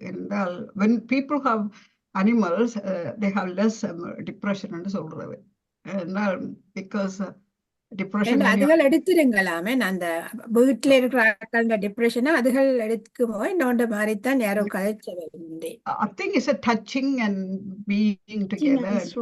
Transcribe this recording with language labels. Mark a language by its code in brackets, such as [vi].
[ta] என்றால் [en] when people have animals they have less depression [ta] என்று சொல்றது. என்றால் [en] because [ta] டிப்ரெஷன் அதுகள் எடுத்துருங்களாமே. அந்த வீட்டுல இருக்கிற டிப்ரெஷனை அதுகள் எடுக்குமோ இன்னொன்ற மாதிரி தான் யாரோ கதைச்சது. [en] I think it's a touching and being together.